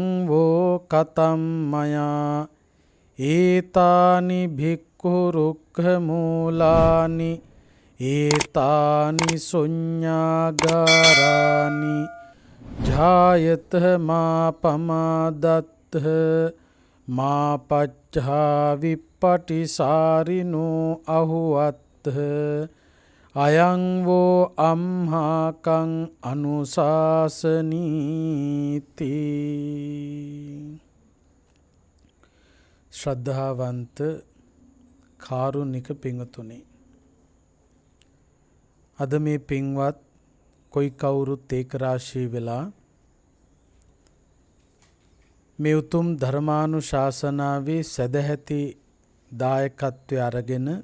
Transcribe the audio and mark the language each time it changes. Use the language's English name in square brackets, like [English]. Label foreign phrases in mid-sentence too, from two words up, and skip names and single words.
[Pali] වෝ කතම් මයා ඒතානි භික්ඛු රුක්ඛ මූලානි ඒතානි ශුඤ්ඤාගාරානි ජායත මා පමාදත්ත මා පච්ඡා විප්පටිසාරිනෝ අහුවත්ත අයං වෝ අම්හාකං අනුශාසනීති. [Sinhala] ශ්‍රද්ධාවන්ත කාරුණික පින්වතුනි, අද මේ පින්වත් කොයි කවුරුත් ඒක රාශී වෙලා මේ උතුම් ධර්මානුශාසනාවේ සදැහැති දායකත්වය අරගෙන